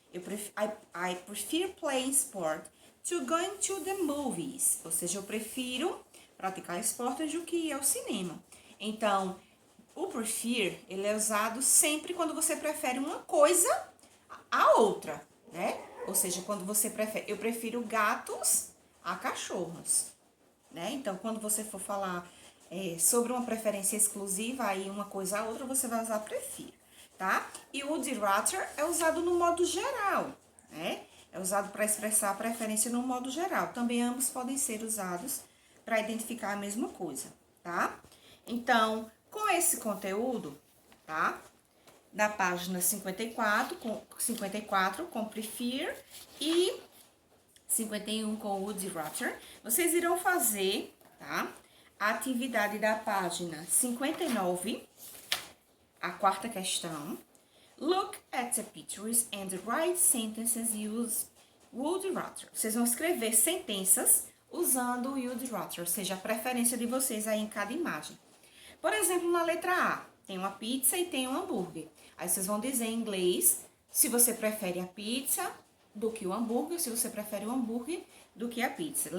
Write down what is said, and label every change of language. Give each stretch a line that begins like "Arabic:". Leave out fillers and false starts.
English: I prefer playing sport to going to the movies.
Portuguese: Ou seja, eu prefiro praticar esportes do que ir ao cinema. Então, o prefer, ele é usado sempre quando você prefere uma coisa a outra, né? Ou seja, quando você prefere, eu prefiro gatos a cachorros, né? Então, quando você for falar sobre uma preferência exclusiva, aí uma coisa a outra, você vai usar prefer, tá? E o would rather é usado no modo geral, né? É usado para expressar a preferência no modo geral. Também ambos podem ser usados para identificar a mesma coisa, tá? Então, com esse conteúdo, tá? Da página 54 com prefer e 51 com would rather, vocês irão fazer, tá? A atividade da página 59, a quarta questão.
English: Look at the pictures and write sentences use would rather.
Portuguese: Vocês vão escrever sentenças usando o would rather, ou seja, a preferência de vocês aí em cada imagem. Por exemplo, na letra A, tem uma pizza e tem um hambúrguer. Aí vocês vão dizer em inglês se você prefere a pizza do que o hambúrguer, se você prefere o hambúrguer do que a pizza.